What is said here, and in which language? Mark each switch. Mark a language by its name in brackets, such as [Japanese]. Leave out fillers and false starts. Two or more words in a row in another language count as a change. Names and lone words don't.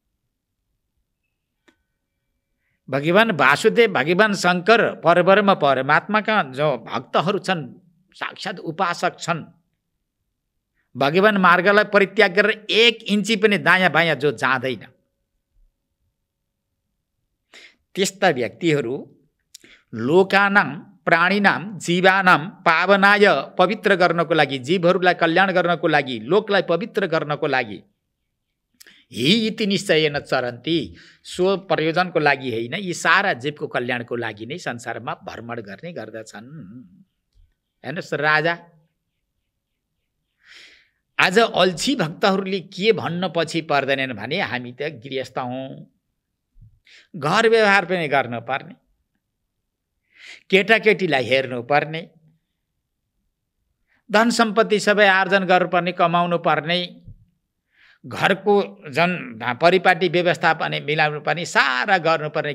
[Nepali] भगवान वासुदेव, भगवान शङ्कर, परब्रह्म परमात्माका जो भक्तहरू छन्, साक्षात् उपासक छन्, भगवान मार्गलाई परित्याग गरेर 1 इन्ची पनि दायाँ बायाँ जो जाँदैन, त्यस्ता व्यक्तिहरू [Sanskrit] लोकानां प्राणीनां जीवानां पावनाय [Nepali] पवित्र गर्नको लागि, जीवहरूलाई कल्याण गर्नको लागि, लोकलाई पवित्र गर्नको लागि, [Sanskrit] हि इति निश्चयेन चरन्ति, [Nepali] सो प्रयोजनको लागि होइन, यी सारा जीवको कल्याणको लागि नै संसारमा भ्रमण गर्ने गर्दछन्। हेर्नुहोस् राजा, आज अल्छी भक्तहरूले के भन्न पछि पर्दैनन् भने हामी त गृहस्थ हौँ, घर व्यवहार पनि गर्नुपर्ने, केटाकेटीलाई हेर्नुपर्ने, धन सम्पत्ति सबै आर्जन गर्नुपर्ने, कमाउनु पर्ने, घरको परिपाटी व्यवस्थापन मिलाउनु पर्ने, सारा गर्नुपर्ने।